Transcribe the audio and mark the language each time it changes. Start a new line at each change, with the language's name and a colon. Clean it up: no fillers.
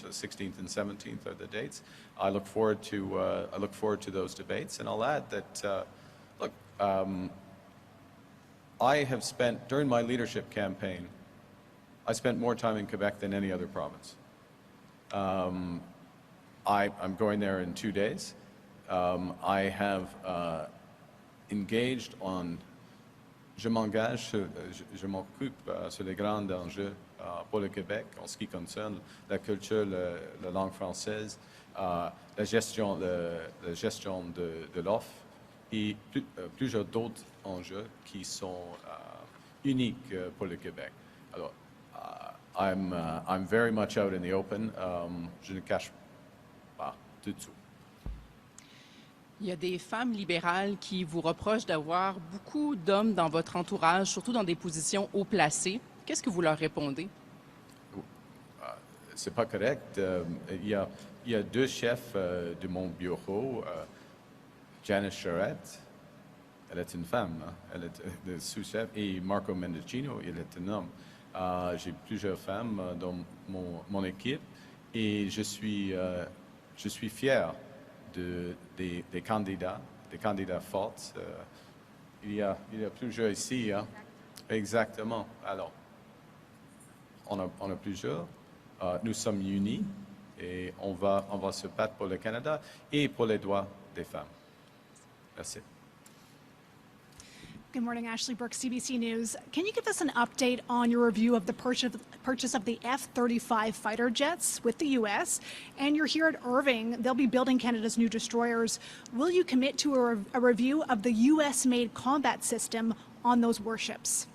English: The 16th and 17th are the dates. I look forward to those debates, and I'll add that I have spent, during my leadership campaign, I spent more time in Quebec than any other province. I'm going there in 2 days. I have engaged
French: je m'occupe sur les grands enjeux pour le Québec en ce qui concerne la culture, la langue française, la gestion de l'offre et plusieurs d'autres enjeux qui sont uniques pour le Québec.
English: Alors, I'm very much out in the open.
French: Je ne cache pas du tout. Il y a des femmes libérales qui vous reprochent d'avoir beaucoup d'hommes dans votre entourage, surtout dans des positions haut placées. Qu'est-ce que vous leur répondez? C'est pas correct. Il y a deux chefs de mon bureau, Janice Charette elle est une femme, hein. Elle est le sous-chef, et Marco Mendicino, il est un homme. J'ai plusieurs femmes dans mon équipe, et je suis fier des candidats forts. Il y a plusieurs ici, hein. Exactement. Alors, on a plusieurs. Nous sommes unis et on va se battre pour le Canada et pour les droits des femmes. Merci.
English: Good morning, Ashley Brooks, CBC News. Can you give us an update on your review of the purchase of the F-35 fighter jets with the U.S.? And you're here at Irving. They'll be building Canada's new destroyers. Will you commit to a review of the U.S.-made combat system on those warships?